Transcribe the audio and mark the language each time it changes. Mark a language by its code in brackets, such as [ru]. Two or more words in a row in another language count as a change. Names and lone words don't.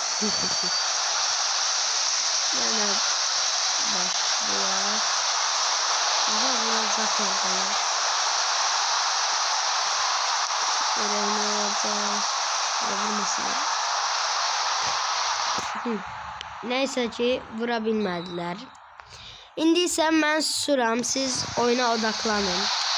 [tr] Yani başlıyor. Aha biraz zaten bana. Görevini alacağım. Vurmasın. Neyse ki vurabilmediler. [az] İndi isə mən susuram, siz oyuna odaklanın.